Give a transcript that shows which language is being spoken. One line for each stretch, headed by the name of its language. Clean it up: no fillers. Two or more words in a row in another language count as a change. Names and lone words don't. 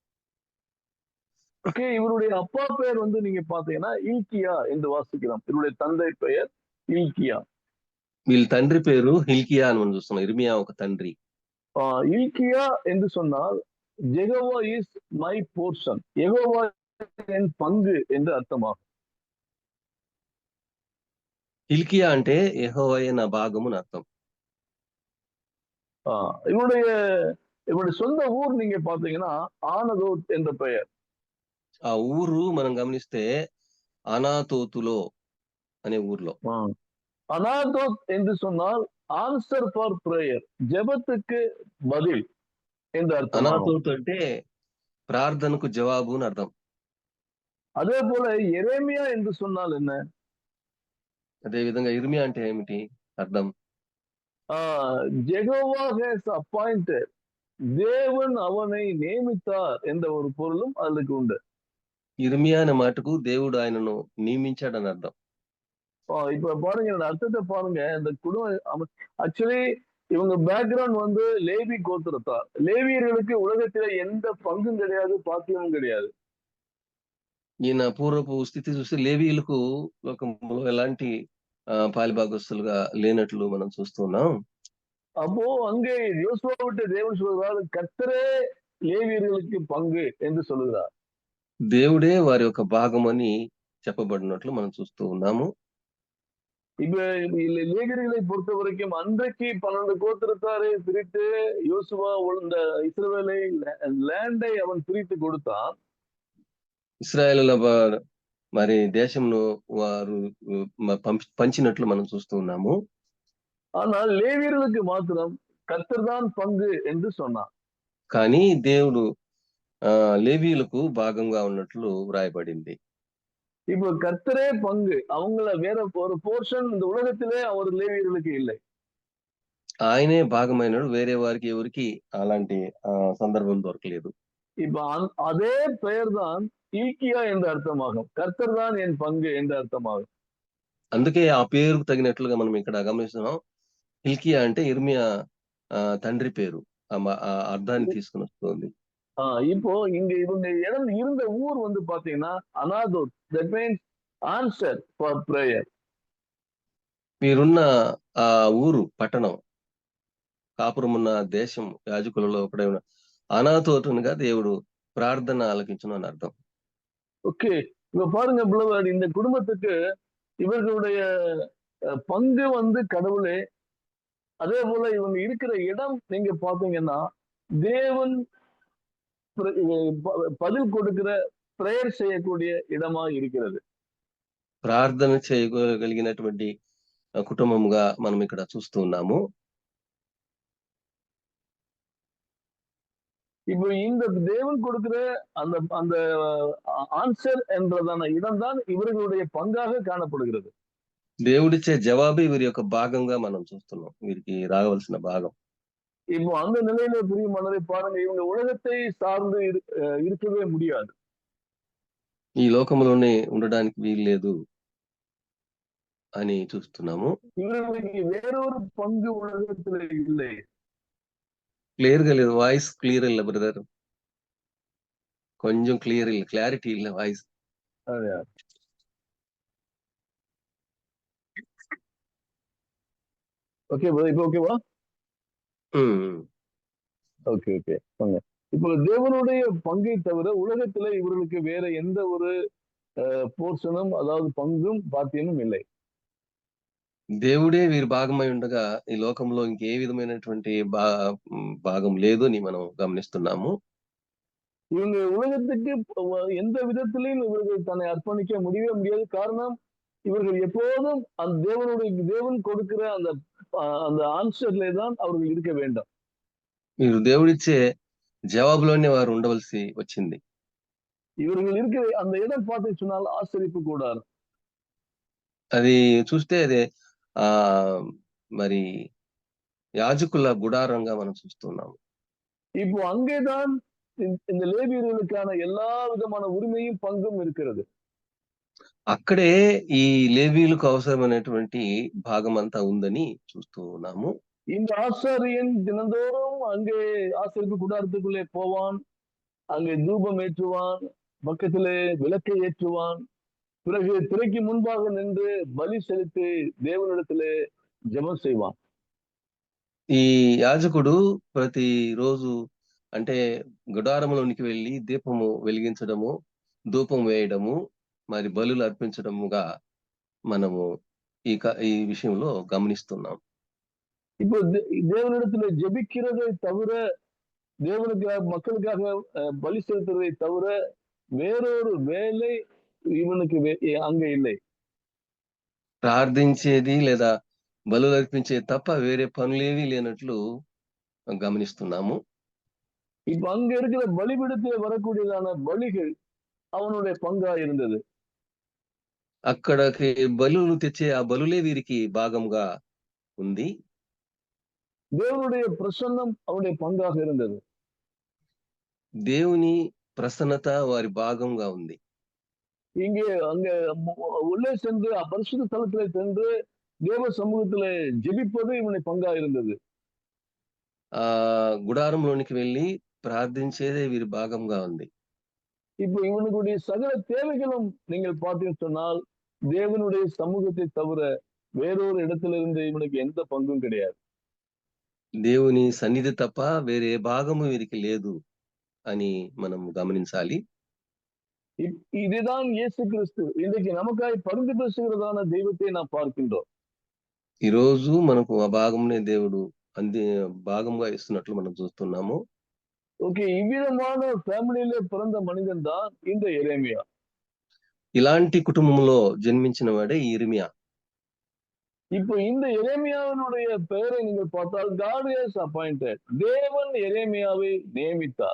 Tamil: ஓகே, இவருடைய அப்பா பெயர் வந்து நீங்க பாத்தீங்கன்னா இல்க்கியா என்று வாசிக்கிறோம். இவருடைய தந்தை பெயர் இல்க்கியா.
Telugu: వీళ్ళ తండ్రి పేరు హిల్కియా అని మనం చూస్తున్నాం. ఇర్మియా ఒక తండ్రి.
Tamil: இல்க்கியா என்று சொன்னால்
English: Jehovah is my portion,
Tamil: யெகோவா என் பங்கு என்று அர்த்தமாகும்.
Telugu: హిల్కియా అంటే యెహోవాయే నా భాగము అని అర్థం.
Tamil: இவருடைய சொந்த ஊர் நீங்க பாத்தீங்கன்னா ஆனதோத் என்ற பெயர்.
Telugu: ఆ ఊరు మనం గమనిస్తే అనాతోతులో అనే ఊర్లో.
Tamil: அனாதோத் என்று சொன்னால்
English: answer for prayer,
Tamil: ஜெபத்துக்கு பதில் என்று அர்த்தம்.
Telugu: అనాతోతు అంటే ప్రార్థనకు జవాబు అని అర్థం.
Tamil: அதே போல எரேமியா என்று சொன்னால் என்ன?
Telugu: అదే విధంగా ఇర్మియా అంటే ఏమిటి అర్థం?
English: Jehovah has appointed,
Tamil: தேவன் அவனை நியமித்தார் என்ற ஒரு பொருளும் அதுக்கு உண்டு.
Telugu: ఇర్మియా అనే మాటకు దేవుడు ఆయనను నియమించాడని అర్థం.
Tamil: இப்ப பாருங்க, இந்த அர்த்தத்தை பாருங்க. இந்த குடும்பம் ஆக்சுவலி இவங்க பேக்ரவுண்ட் வந்து லேவி கோத்திரத்தார். லேவியர்களுக்கு உலகத்தில எந்த பங்கும் கிடையாது, பாக்கியமும் கிடையாது.
Telugu: ఈయన పూర్వపు స్థితి చూస్తే లేవీయులకు లోకంలో ఎలాంటి పాలిభాగస్తులుగా లేనట్లు మనం చూస్తున్నాం.
Tamil: அப்போ அங்கே யோசுவா விட்டு தேவன் சொல்கிறார், கர்த்தரே லேவியர்களுக்கு பங்கு என்று சொல்லுகிறார்.
Telugu: దేవుడే వారి యొక్క భాగం అని చెప్పబడినట్లు మనం చూస్తూ ఉన్నాము.
Tamil: இப்ப லேவியர்களை பொறுத்த வரைக்கும் அன்றைக்கு 12 கோத்திரத்தாரை பிரித்து யோசுவா இந்த இஸ்ரவேலை லேண்டை அவன் பிரித்து கொடுத்தான்.
Telugu: ఇశ్రాయేలుల మరి దేశంను వారు పంచినట్లు మనం చూస్తూ ఉన్నాము.
Tamil: ஆனால் லேவியர்களுக்கு மாத்திரம் கர்த்தர் தான் பங்கு என்று சொன்னார்.
Telugu: కానీ దేవుడు లేవీయులకు భాగంగా ఉన్నట్లు వ్రాయబడింది.
Tamil: இப்ப கர்த்தரே பங்கு, அவங்கள வேற ஒரு போர்ஷன் இந்த உலகத்திலே அவர் லேவியர்களுக்கு இல்லை.
Telugu: ఆయనే భాగమైనడు, వేరే వారికి ఎవరికి అలాంటి సందర్భం దొరకలేదు.
Tamil: இப்ப அதே பெயர் தான் இல்க்கியா என்ற அர்த்தமாகும். கர்த்தர் தான் என் பங்கு என்ற அர்த்தமாகும்.
Telugu: అందుకే ఆ పేరుకు తగినట్లుగా మనం ఇక్కడ గమనిస్తున్నాం. హిల్కియా అంటే ఇర్మియా తండ్రి పేరు. ఆ అర్థాన్ని తీసుకుని వస్తుంది.
Tamil: இப்போ இங்க இவங்க இருந்த ஊர் வந்து பாத்தீங்கன்னா அனாதோத்,
English: that means answer for prayer.
Telugu: మీరున్న ఆ ఊరు పట్టణం కాపురం ఉన్న దేశం యాజకులలో ఒకడైన అనాతోతునిగా దేవుడు ప్రార్థన ఆలకించును అని అర్థం.
Tamil: ஓகே, இப்ப பாருங்க பிளவர்ட், இந்த குடும்பத்துக்கு இவர்களுடைய பங்கு வந்து கடவுளே. அதே போல இவங்க இருக்கிற இடம் நீங்க பாத்தீங்கன்னா தேவன் பதில் கொடுக்கிற பிரேயர் செய்யக்கூடிய இடமா இருக்கிறது.
Telugu: ప్రార్థన చేయగలిగినటువంటి కుటుంబంగా మనం ఇక్కడ చూస్తూ ఉన్నాము.
Tamil: இப்போ இந்த தேவன் கொடுக்கிற அந்த அந்த ஆன்சர் என்றதான இடம்தான் ఇవరుடைய பங்காக காணப்படுகிறது.
Telugu: దేవుడిచ్చే జవాబు వీరి యొక్క భాగంగా మనం చూస్తున్నాం. వీరికి రాగవలసిన భాగం.
Tamil: இப்போ அந்த நிலையில பிரியமானதை பாருங்க, இவங்க உலகத்தை சார்ந்து இருக்கவே முடியாது.
Telugu: ఈ లోకంలోనే ఉండడానికి వీలు లేదు అని చూస్తున్నాము.
Tamil: இவர்களுக்கு வேறொரு பங்கு உலகத்துல இல்லை.
Telugu: క్లియర్ గా లేదు,
English: voice clear
Telugu: இல்ல బ్రదర్, కొంచెం క్లియర్ இல்ல, క్లారిటీ இல்ல వాయిస్.
Tamil: அதையா? ஓகே இப்போ ஓகேவா? ஓகே ஓகே வாங்க. இப்போ தேவனுடைய பங்கை தவிர உலகத்துல இவர்களுக்கு வேற எந்த ஒரு పోర్షనం, అதாவது பங்கும் பாத்தியம் இல்லை.
Telugu: దేవుడే వీరి భాగమై ఉండగా ఈ లోకంలో ఇంకే విధమైనటువంటి భాగం లేదు అని మనం గమనిస్తున్నాము.
Tamil: இவங்க உலகத்துக்கு எந்த விதத்திலையும் இவர்கள் தன்னை அர்ப்பணிக்க முடியவே முடியாது. காரணம், இவர்கள் எப்போதும் அந்த தேவன் கொடுக்கிற அந்த அந்த ஆன்சர்லே தான் அவர்கள் இருக்க வேண்டும்.
Telugu: మీరు దేవుడిచ్చే జవాబులోనే వారు ఉండవలసి వచ్చింది.
Tamil: இவர்கள் இருக்கிற அந்த இடம் பார்த்து சொன்னால் ஆச்சரிப்பு கூடாரம்.
Telugu: అది చూస్తే అదే మరి యాజకుల గుడారంగా మనం చూస్తున్నాము.
Tamil: இப்போ அங்கேதான் இந்த லேவியர்களுக்கான எல்லா విధமான உரிமையும் பங்கும் இருக்கிறது.
Telugu: అక్కడే ఈ లేవీయులకు అవసరమైనటువంటి భాగం అంతా ఉందని చూస్తూ ఉన్నాము.
Tamil: இந்த ஆசாரியன் தினந்தோறும் அங்கே ஆசரிப்பு கூடாரத்துக்குள்ளே போவான், அங்கே தூபம் ஏற்றுவான், பக்கத்திலே விளக்கை ஏற்றுவான், பிறகு திரைக்கு முன்பாக நின்று பலி செலுத்தி தேவனிடத்திலே ஜெபம் செய்வான்.
Telugu: ఈ యాజకుడు ప్రతి రోజు అంటే గుడారములోనికి వెళ్ళి దీపము వెలిగించడము, ధూపం వేయడము, మరి బలులు అర్పించడముగా మనము ఈ విషయంలో గమనిస్తున్నాం.
Tamil: இப்போ தேவனிடத்துல ஜெபிக்கிறதை தவிர, தேவனுக்காக மக்களுக்காக பலி செலுத்துறதை தவிர வேறொரு வேலை இவனுக்கு அங்க இல்லை.
Telugu: ప్రార్థించేది లేదా బలులు అర్పించేది తప్ప వేరే పనులేవి లేనట్లు గమనిస్తున్నాము.
Tamil: இப்ப அங்க இருக்கிற பலிபீடத்தில் வரக்கூடியதான பலிகள் அவனுடைய பங்கா இருந்தது.
Telugu: అక్కడికి బలులు తెచ్చే ఆ బలులే వీరికి భాగంగా ఉంది.
Tamil: தேவனுடைய பிரசன்னம் அவனுடைய பங்காக இருந்தது.
Telugu: దేవుని ప్రసన్నత వారి భాగంగా ఉంది.
Tamil: இங்கே அங்க உள்ளே சென்று பரிசுத்த தலத்திலே சென்று தேவ சமூகத்திலே ஜெபிப்பது இவனுடைய பங்கா இருந்தது.
Telugu: గుడారంలోనికి వెళ్ళి ప్రార్థించేదే వీరి భాగంగా ఉంది.
Tamil: இப்போ இவனுடைய சகல தேவைகளும் நீங்கள் பார்த்தீங்கன்னு சொன்னால் தேவனுடைய சமூகத்தை தவிர வேறொரு இடத்திலிருந்து இவனுக்கு எந்த பங்கும் கிடையாது.
Telugu: దేవుని సన్నిధి తప్ప వేరే భాగము వీరికి లేదు అని మనం గమనించాలి.
Tamil: இதுதான் இயேசு கிறிஸ்து இன்றைக்கு நமக்காய் பரிந்து பேசுகிறதான தெய்வத்தை நாம் பார்க்கின்றோம்.
Telugu: ఈ రోజు మనకు ఆ భాగంనే దేవుడు భాగంగా ఇస్తున్నట్లు మనం చూస్తున్నాము.
Tamil: ஓகே, இவ்விதமான ஃபேமிலியிலே பிறந்த மனிதன் தான் இந்த எரேமியா.
Telugu: ఇలాంటి కుటుంబంలో జన్మించిన వాడే ఇర్మియా.
Tamil: இப்போ இந்த எரேமியாவினுடைய பெயரை நீங்கள் பார்த்தால்
English: God has appointed,
Tamil: தேவன் எரேமியாவை நியமித்தார்.